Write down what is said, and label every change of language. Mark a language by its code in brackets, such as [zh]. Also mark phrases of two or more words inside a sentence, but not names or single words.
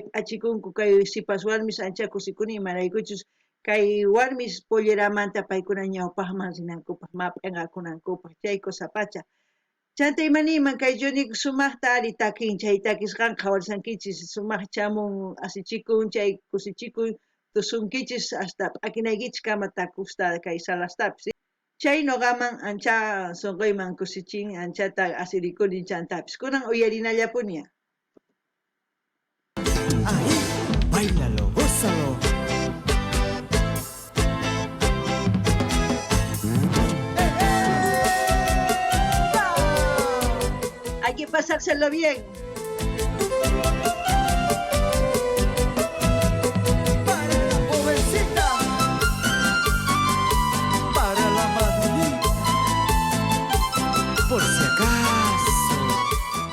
[qu] achikunku kay sipas warmis ancha kusikuni imaraykuchus kay warmis polleramanta paykuna ñawpaqman rinankupaq map'inqakunankupaq chay kusapacha chanta imaniman kay Yunico sumaqta ari takin chay takisqanqa kawarisankichis sumaq chamun asichikun chay kusichikun tusunkichis hasta p'akinaykichis kama takusta kay salastapis chay noqaman ancha sunquyman kusichin anchata asirikuni chantapis kunan uyarinallapuña. [es] Ahí, bailalo, gózalo. Hay que pasárselo bien. Para la jovencita, para la madurita, por si acaso.